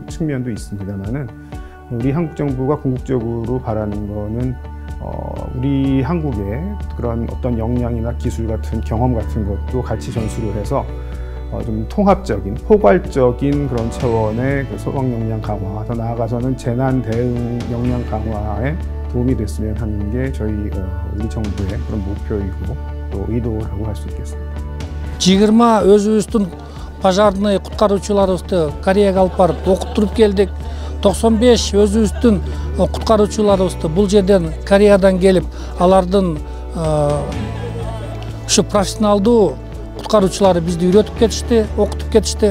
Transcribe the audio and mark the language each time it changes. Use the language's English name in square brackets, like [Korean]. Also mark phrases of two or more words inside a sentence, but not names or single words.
[Korean] 측면도 있습니다만은, 우리 한국 정부가 궁극적으로 바라는 거는 우리 한국의 그런 어떤 역량이나 기술 같은 경험 같은 것도 같이 전수를 해서 좀 통합적인, 포괄적인 그런 차원의 그 소방 역량 강화, 더 나아가서는 재난 대응 역량 강화에 도움이 됐으면 하는 게 저희 우리 정부의 그런 목표이고 또 의도라고 할 수 있겠습니다. [Kyrgyz] 20 өзүбүздүн пожарный куткаруучуларыбызды Кореяга алып барып окуттуруп келдик. 95 өзүбүздүн куткаруучуларыбызды бул жерден Кореядан келип, алардын ушу профессионалдуу куткаруучулары бизди үйрөтүп кетишти, окутуп кетишти.